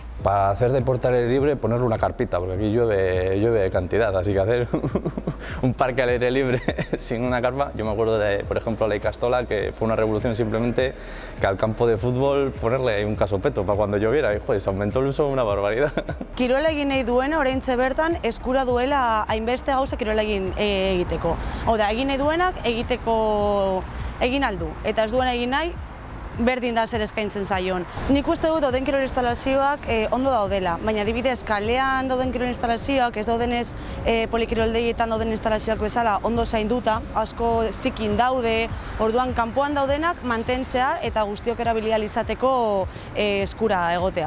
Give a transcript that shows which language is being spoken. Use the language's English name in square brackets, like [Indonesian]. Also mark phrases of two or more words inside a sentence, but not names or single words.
[Spanish] Para hacer deporte al aire libre, ponerle una carpita, porque aquí llueve de cantidad, así que hacer un parque al aire libre sin una carpa. Yo me acuerdo de, por ejemplo, la Ikastola, que fue una revolución simplemente que al campo de fútbol ponerle un casopeto para cuando lloviera, y joder, se aumentó el uso una barbaridad. [Basque] Kirola egin nahi duena oraintxe bertan eskura duela hainbeste gauza kirola egiteko. Hau da, egin nahi duenak egin aldu, eta ez duena egin nahi berdin da zer eskaintzen zaion. Nik uste dut dauden kirol instalazioak ondo daudela, baina adibidez kalean dauden kirol instalazioak ez daudenez polikiroldeietan dauden instalazioak bezala ondo zainduta, asko zikin daude, orduan kanpoan daudenak mantentzea eta guztiok erabili ahal izateko eskura egotea.